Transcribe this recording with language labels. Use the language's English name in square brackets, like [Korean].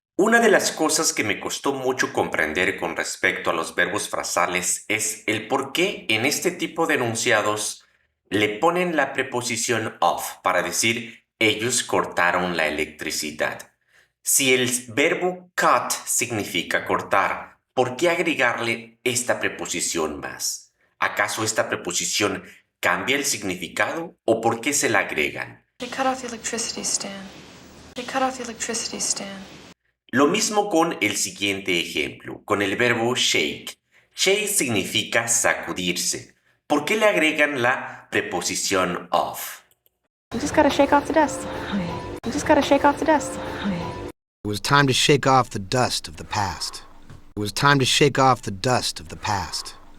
[Spanish] Una de las cosas que me costó mucho comprender con respecto a los verbos frasales es el por qué en este tipo de enunciados le ponen la preposición of para decir ellos cortaron la electricidad. Si el verbo cut significa cortar, ¿por qué agregarle esta preposición más? ¿Acaso esta preposición cambia el significado o por qué se la agregan? [English] They cut off the electricity, Stan. They cut off the electricity, Stan. [Spanish] Lo mismo con el siguiente ejemplo, con el verbo shake. Shake significa sacudirse. ¿Por qué le agregan la preposición of? [English] You just gotta shake off the dust. You just gotta shake off the dust. It was time to shake off the dust of the past. It was time to shake off the dust of the past.